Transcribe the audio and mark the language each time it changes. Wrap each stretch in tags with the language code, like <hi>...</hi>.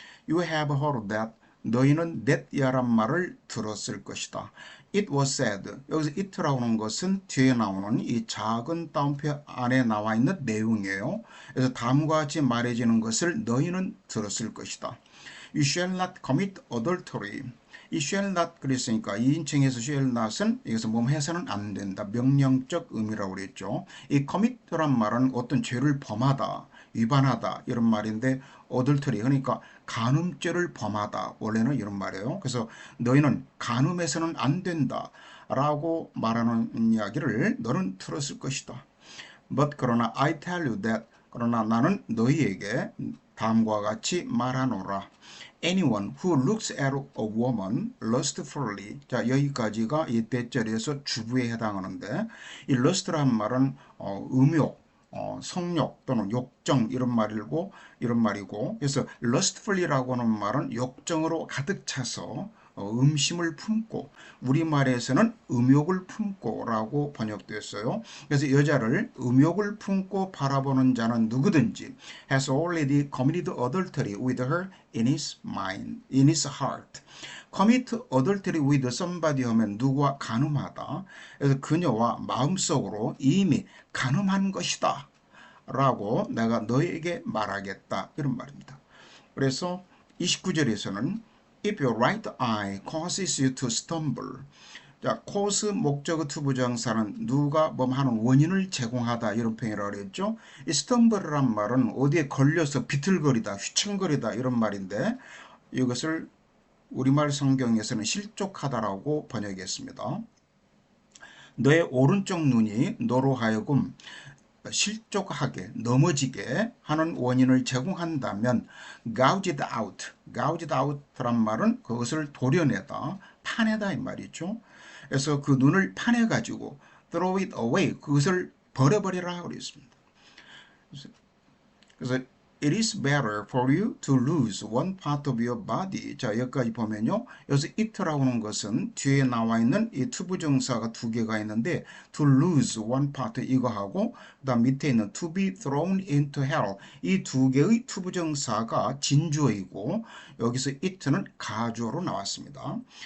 <en>You have heard that</en> <ko>너희는 넷야란 말을 들었을 것이다.</ko> <en>It was said.</en> <ko>여기서 it라고 하는 것은 뒤에 나오는 이 작은 따옴표 안에 나와 있는 내용이에요. 그래서 다음과 같이 말해지는 것을 너희는 들었을 것이다.</ko> <en>You shall not commit adultery.</en> <ko>이 shall not 그랬으니까 2인칭에서 shall not은 여기서 몸 해서는 안 된다. 명령적 의미라고 그랬죠. 이 commit란 말은 어떤 죄를 범하다, 위반하다 이런 말인데 adultery 그러니까 간음죄를 범하다 원래는 이런 말이에요. 그래서 너희는 간음해서는 안 된다 라고 말하는 이야기를 너는 들었을 것이다.</ko> <en>But</en> <ko>그러나</ko> <en>I tell you that</en> <ko>그러나 나는 너희에게 다음과 같이 말하노라.</ko> <en>Anyone who looks at a woman lustfully.</en> <ko>자, 여기까지가 이 대절에서 주부에 해당하는데 이 lust라는 말은 음욕, 성욕 또는 욕정 이런 말이고 그래서 lustfully라고 하는 말은 욕정으로 가득 차서 음심을 품고 우리말에서는 음욕을 품고라고 번역됐어요. 그래서 여자를 음욕을 품고 바라보는 자는 누구든지</ko> <en>has already committed adultery with her in his mind, in his heart. commit adultery with somebody</en> <ko>하면 누구와 간음하다. 그래서 그녀와 마음속으로 이미 간음한 것이다. 라고 내가 너에게 말하겠다. 이런 말입니다. 그래서 29절에서는</ko> <en>If your right eye causes you to stumble.</en> <ko>자, cause 목적어 투부정사는 누가 하는 원인을 제공하다 이런 표현이라고 그랬죠. 이 stumble란 말은 어디에 걸려서 비틀거리다, 휘청거리다 이런 말인데 이것을 우리말 성경에서는 실족하다라고 번역했습니다. 너의 오른쪽 눈이 너로 하여금 실족하게 넘어지게 하는 원인을 제공한다면</ko> <en>gouge it out, gouge it out</en> <ko>란 말은 그것을 도려내다, 파내다 이 말이죠. 그래서 그 눈을 파내가지고</ko> <en>throw it away,</en> <ko>그것을 버려버리라 그랬습니다. 그래서</ko> <en>It is better for you to lose one part of your body.</en> <ko>자, 여기까지 보면요. 여기서 it라고 하는 것은 뒤에 나와 있는 이 투부정사가 두 개가 있는데 to lose one part 이거하고 그다음 밑에 있는</ko> <en>to be thrown into hell</en> <ko>이 두 개의 투부정사가 진주어이고 여기서 it는 가주어로 나왔습니다.</ko>